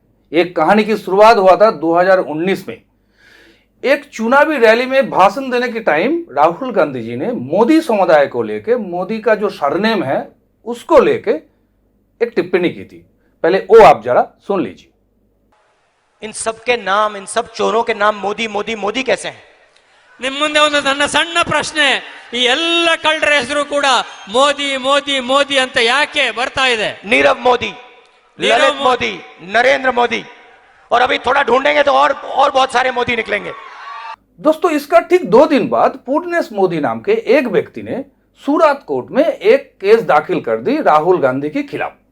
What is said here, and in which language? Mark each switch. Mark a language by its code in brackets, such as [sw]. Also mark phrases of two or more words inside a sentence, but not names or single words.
[hi] एक कहानी की शुरुआत हुआ था 2019 में। एक चुनावी रैली में भाषण देने के टाइम राहुल गांधी जी ने मोदी समुदाय को लेकर, मोदी का जो सरनेम है उसको लेके एक टिप्पणी की थी। पहले वो आप जरा सुन लीजिए। इन सब के नाम, इन सब चोरों के नाम मोदी मोदी मोदी कैसे हैं? [kn] ನಿಮ್ಮ ಮುಂದೆ ಒಂದು ನನ್ನ ಸಣ್ಣ ಪ್ರಶ್ನೆ, ಈ ಎಲ್ಲ ಕಳ್ಳರ ಹೆಸರು ಕೂಡ ಮೋದಿ ಮೋದಿ ಮೋದಿ ಅಂತ ಯಾಕೆ ಬರ್ತಾ ಇದೆ? [hi] नीरव मोदी, ललित मोदी, नरेंद्र मोदी, और अभी थोड़ा ढूंढेंगे तो और बहुत सारे मोदी निकलेंगे। दोस्तों इसका ठीक 2 दिन बाद पूर्णेश मोदी नाम के एक व्यक्ति ने सूरत कोर्ट में एक केस दाखिल कर दी राहुल गांधी के खिलाफ।